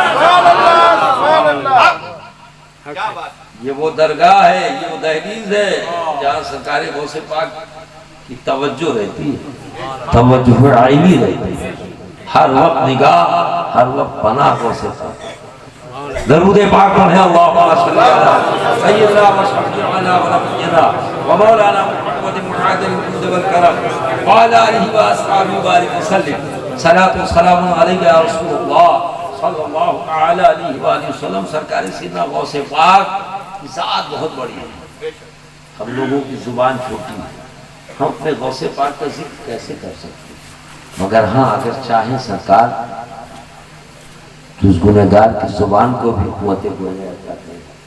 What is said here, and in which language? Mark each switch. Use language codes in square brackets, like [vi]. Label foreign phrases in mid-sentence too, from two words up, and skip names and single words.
[ur] یہ وہ درگاہ ہے، یہ وہ دہلیز ہے جہاں سرکار غوث پاک کی توجہ رہتی ہے، توجہ عینی رہتی ہے، ہر وقت نگاہ، ہر وقت پناہ غوث پاک۔ درود پاک پڑھیں، [ar] اللہم صلی علی سیدنا و شفیعنا و نبینا و مولانا محمد معادل الجود والکرم وعلی آلہ و اصحابہ بارک وسلم۔ صلاۃ و سلام علیک یا رسول اللہ صلی اللہ تعالی علیہ وآلہ وسلم۔ [ur] سرکار سیدنا غوث پاک کی ذات بہت بڑی ہے، ہم لوگوں کی زبان چھوٹی ہے، ہم اپنے غوث پاک کا ذکر کیسے کر سکتے ہیں، مگر ہاں اگر چاہیں سرکار تو اس گنہگار کی زبان کو بھی قوت گویا کرتے ہیں۔